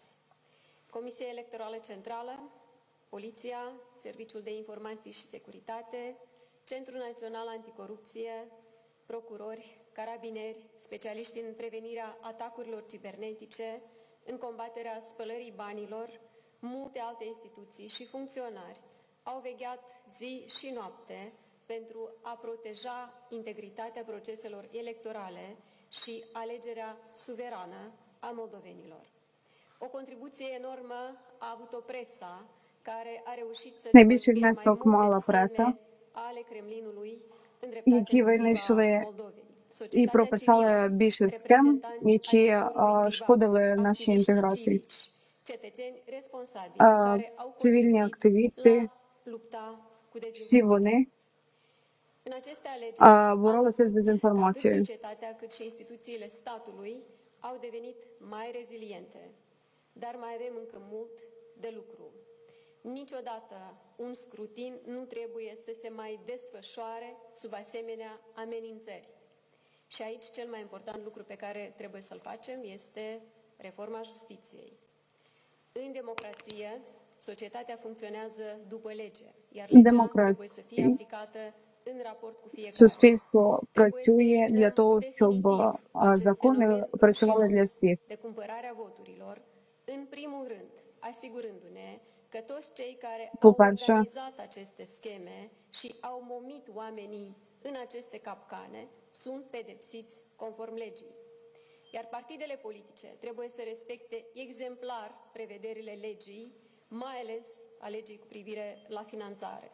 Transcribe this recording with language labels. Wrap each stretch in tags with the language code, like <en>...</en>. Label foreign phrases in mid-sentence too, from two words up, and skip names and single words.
<ro>Comisia Electorală Centrală, Poliția, Serviciul de Informații și Securitate, Centrul Național Anticorupție, procurori, carabinieri, specialiști în prevenirea atacurilor cibernetice, în combaterea spălării banilor, multe alte instituții și funcționari au vegheat zi și noapte pentru a proteja integritatea proceselor electorale și alegerea suverană a moldovenilor. O contribuție enormă a avut-o presa, care a reușit să</ro> <uk>Найбільший внесок мала преса,</uk> <ro>ale Kremlinului</ro> <uk>які винайшли і прописали більше схем, які шкодили нашій інтеграції. Цивільні активісти, всі вони боролися з дезінформацією.</uk> <ro>Au devenit mai reziliente, dar mai avem încă mult de lucru. Niciodată un scrutin nu trebuie să se mai desfășoare sub asemenea amenințări. Și aici cel mai important lucru pe care trebuie să-l facem este reforma justiției. În democrație, societatea funcționează după lege, iar legea trebuie să fie aplicată în raport cu fiecare.</ro> <uk>Суспільство працює для того, щоб закони працювали для всіх.</uk> <ro>De cumpărarea voturilor, în primul rând, asigurându-ne că toți cei care au organizat aceste scheme și au momit oamenii în aceste capcane sunt pedepsiți conform legii. Iar partidele politice trebuie să respecte exemplar prevederile legii, mai ales a legii cu privire la finanțare.</ro>